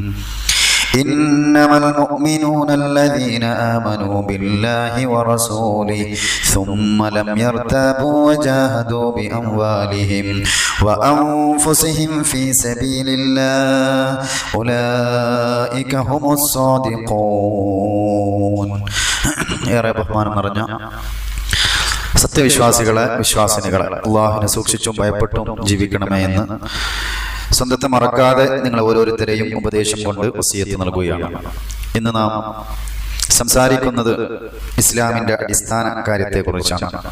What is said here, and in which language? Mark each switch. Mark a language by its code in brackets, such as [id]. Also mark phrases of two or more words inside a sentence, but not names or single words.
[ar] إنما المؤمنون الذين آمنوا بالله ورسوله ثم لم يرتابوا وجاهدوا بأموالهم وأنفسهم في سبيل الله أولئك هم الصادقون. [ml] ഏറെ ബഹുമാനം നിറഞ്ഞ സത്യവിശ്വാസികളെ വിശ്വാസിനികളെ, അള്ളാഹുവിനെ സൂക്ഷിച്ചും ഭയപ്പെട്ടും ജീവിക്കണമേ എന്ന് സ്വന്തത്തെ മറക്കാതെ നിങ്ങൾ ഓരോരുത്തരെയും ഉപദേശം കൊണ്ട് വസിയത്ത് നൽകുകയാണ്. ഇന്ന് നാം സംസാരിക്കുന്നത് ഇസ്ലാമിന്റെ അടിസ്ഥാന കാര്യത്തെക്കുറിച്ചാണ്.